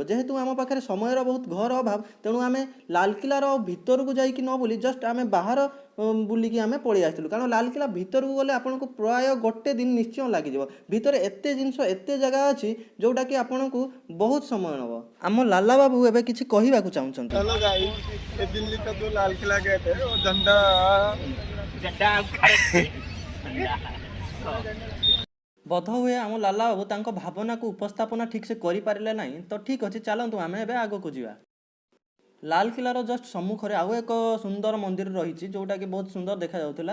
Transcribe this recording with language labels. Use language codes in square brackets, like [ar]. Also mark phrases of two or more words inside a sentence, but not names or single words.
[or] ଯେହେତୁ ଆମ ପାଖରେ ସମୟର ବହୁତ ଘୋର ଅଭାବ, ତେଣୁ ଆମେ ଲାଲକିଲ୍ଲାର ଭିତରକୁ ଯାଇକି ନ ବୁଲି ଜଷ୍ଟ ଆମେ ବାହାର ବୁଲିକି ଆମେ ପଳେଇ ଆସିଥିଲୁ, କାରଣ ଲାଲକିଲ୍ଲା ଭିତରକୁ ଗଲେ ଆପଣଙ୍କୁ ପ୍ରାୟ ଗୋଟେ ଦିନ ନିଶ୍ଚୟ ଲାଗିଯିବ। ଭିତରେ ଏତେ ଜିନିଷ ଏତେ ଜାଗା ଅଛି ଯେଉଁଟାକି ଆପଣଙ୍କୁ ବହୁତ ସମୟ ନେବ। ଆମ ଲାଲା ବାବୁ ଏବେ କିଛି କହିବାକୁ ଚାହୁଁଛନ୍ତି। [en] hello guys, [hi] ये दिल्ली का जो लाल किला गेट है वो झंडा [or] ବୋଧହୁଏ ଆମ ଲାଲା ବାବୁ ତାଙ୍କ ଭାବନାକୁ ଉପସ୍ଥାପନା ଠିକ୍ସେ କରିପାରିଲେ ନାହିଁ, ତ ଠିକ୍ ଅଛି ଚାଲନ୍ତୁ ଆମେ ଏବେ ଆଗକୁ ଯିବା। ଲାଲକିଲ୍ଲାର ଜଷ୍ଟ ସମ୍ମୁଖରେ ଆଉ ଏକ ସୁନ୍ଦର ମନ୍ଦିର ରହିଛି ଯେଉଁଟାକି ବହୁତ ସୁନ୍ଦର ଦେଖାଯାଉଥିଲା।